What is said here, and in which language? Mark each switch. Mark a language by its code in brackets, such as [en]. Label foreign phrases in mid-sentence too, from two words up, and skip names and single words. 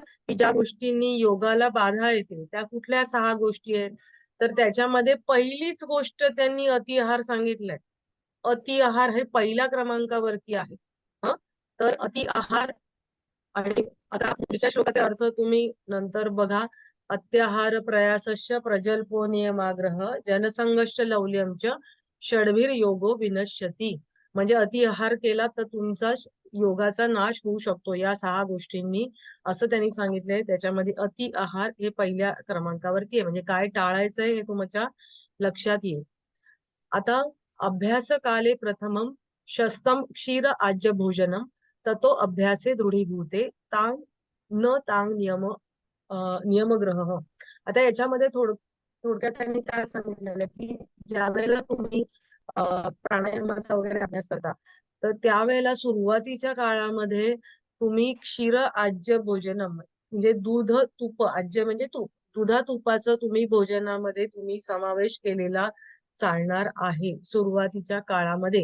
[mr] की ज्या गोष्टींनी योगाला बाधा येते त्या कुठल्या 6 गोष्टी आहेत, तर त्याच्यामध्ये पहिलीच गोष्ट त्यांनी अति आहार सांगितलंय. अति आहार हे पहिल्या क्रमांकावरती आहे. हं? तर अति आहार आणि आता पुढच्या श्लोकाचे अर्थ तुम्ही नंतर बघा. [sa] अत्याहार प्रयासश्च प्रजल्पो नियमाग्रह जनसंघश्च लौल्यंच षड्भिर योगो विनश्यती. [mr] म्हणजे अति आहार केला तर तुमचा योगाचा नाश होऊ शकतो या 6 गोष्टींनी, असं त्यांनी सांगितलंय. त्याच्यामध्ये अति आहार हे पहिल्या क्रमांकावरती आहे. म्हणजे काय टाळायचंय हे तुमच्या लक्षात येईल. [sa] आता अभ्यास काले प्रथमम शस्तम क्षीर आज्य भोजनम ततो अभ्यासे दृढीभूते तांग न तांग नियम नियमग्रह. [mr] आता याच्यामध्ये थोडक्यात त्यांनी काय सांगितलेलं की ज्या वेळेला तुम्ही प्राणायामाचा वगैरे अभ्यास करता, तर त्यावेळेला सुरुवातीच्या काळामध्ये तुम्ही [sa] क्षीर आज्य भोजनम, [mr] म्हणजे दूध तूप, आज्य म्हणजे तूप, दुधा तुपाचं तुम्ही भोजनामध्ये तुम्ही समावेश केलेला चालणार आहे सुरुवातीच्या काळामध्ये.